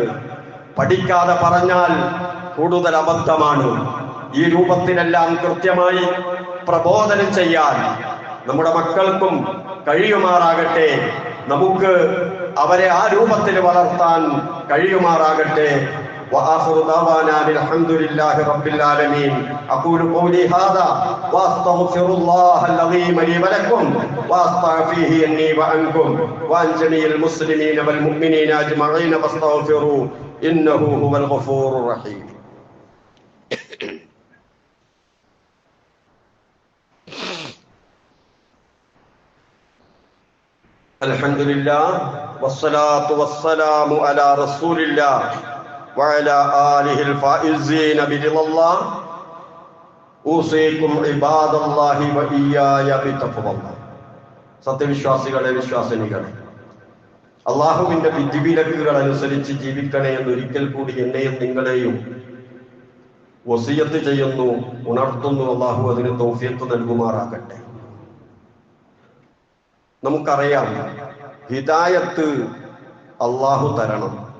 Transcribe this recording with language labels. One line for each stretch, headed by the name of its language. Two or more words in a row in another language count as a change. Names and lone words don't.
Malayalam: പഠിക്കാതെ പറഞ്ഞാൽ കൂടുതൽ അബദ്ധമാണ്. ഈ രൂപത്തിലെല്ലാം കൃത്യമായി പ്രബോധനം ചെയ്യാൻ നമ്മുടെ മക്കൾക്കും കഴിയുമാറാകട്ടെ. നമുക്ക് അവരെ ആ രൂപത്തിൽ വളർത്താൻ കഴിയുമാറാകട്ടെ.
Arabic: وآخر دعوانا الحمد لله رب العالمين. أقول قولي هذا وأستغفر الله العظيم لي ولكم وأستغفره إني وعنكم وعن جميع المسلمين والمؤمنين أجمعين فاستغفروه إنه هو الغفور الرحيم. الحمد لله والصلاة والسلام على رسول الله وعلى آله الفائزين برضا الله. أوصيكم عباد الله وإياي بتقوى الله.
Malayalam: സത്യവിശ്വാസികളെ, വിശ്വാസിനികളെ, അള്ളാഹുവിന്റെ വിധിവിലക്കുകൾ അനുസരിച്ച് ജീവിക്കണേ എന്ന് ഒരിക്കൽ കൂടി എന്നെയും നിങ്ങളെയും വസിയത്ത് ചെയ്യുന്നു, ഉണർത്തുന്നു. അള്ളാഹു അതിന് തൗഫീഖ് നൽകുമാറാകട്ടെ. നമുക്കറിയാം, ഹിദായത്ത് അള്ളാഹു തരണം.